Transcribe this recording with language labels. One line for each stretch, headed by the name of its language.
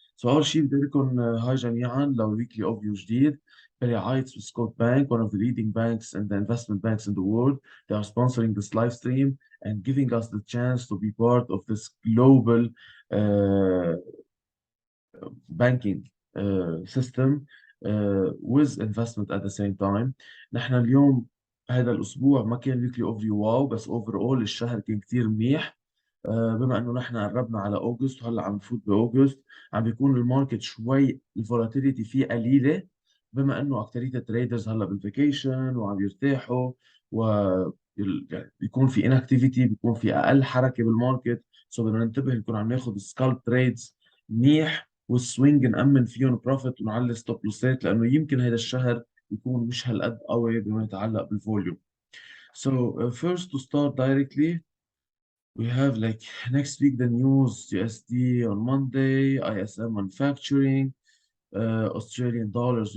English: So
Arabic: أول شيء بدي أقول لكم هاي جميعا لو
English: weekly overview
Arabic: جديد برعاية
English: Swissquote Bank, one of the leading banks and the investment banks in the world. They are sponsoring this live stream and giving us the chance to be part of this global uh, banking system with investment at the same time.
Arabic: نحن اليوم هذا الأسبوع ما كان ويكلي أوفري واو، بس أوفر أول الشهر كان كتير منيح. بما انه نحن قربنا على اوغست وهلا عم نفوت باوغست، عم بيكون الماركت شوي الفولاتيليتي فيه قليله، بما انه اكثريه التريدرز هلا بالفيكيشن وعم يرتاحوا، و يعني بيكون في انكتيفيتي، بيكون في اقل حركه بالماركت. سو بدنا ننتبه نكون عم ناخذ سكالب تريدز منيح، والسوينج نأمن فيهم بروفيت ونعلي ستوب لوسات، لانه يمكن هذا الشهر يكون مش هالقد قوي بما يتعلق بالفوليوم.
English: So first to start directly, we have like next week the news: USD on Monday, ISM manufacturing, Australian dollars.